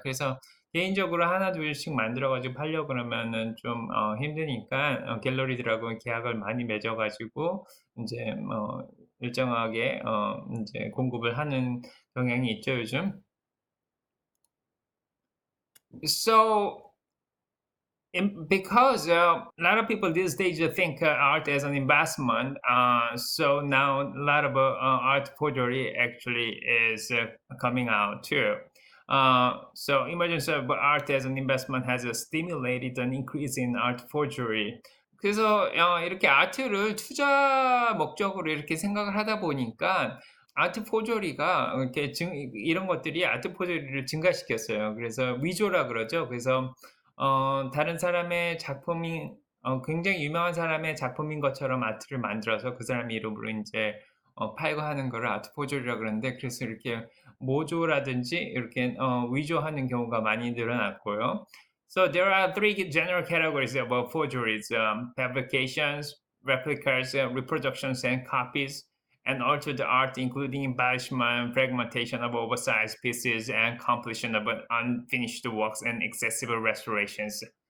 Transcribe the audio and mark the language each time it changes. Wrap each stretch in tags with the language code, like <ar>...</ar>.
<ko>그래서 개인적으로 하나 둘씩 만들어 가지고 팔려고 그러면은 좀 힘드니까 갤러리들하고 계약을 많이 맺어 가지고 인제 일정하게 인제 공급을 하는 경향이 있죠, 요즘.</ko> <en>So because a lot of people these days think art as an investment, so now a lot of art forgery actually is coming out too. So emergence of art as an investment has stimulated an increase in art forgery.</en> <ko>그래서 이렇게 아트를 투자 목적으로 이렇게 생각을 하다 보니까 아트 포저리가 이렇게 이런 것들이 아트 포저리를 증가시켰어요. 그래서 위조라 그러죠. 그래서 다른 사람의 작품이 굉장히 유명한 사람의 작품인 것처럼 아트를 만들어서 그 사람 이름으로 인제 팔고 하는 거를 아트 포저리라 그러는데, 그래서 이렇게 모조라든지 이렇게 위조하는 경우가 많이 늘어났고요.</ko> <en>So there are three general categories of forgeries: fabrications, replicas, reproductions, and copies, and altered art, including embellishment, fragmentation of oversized pieces, and completion of unfinished works and excessive restorations.</en>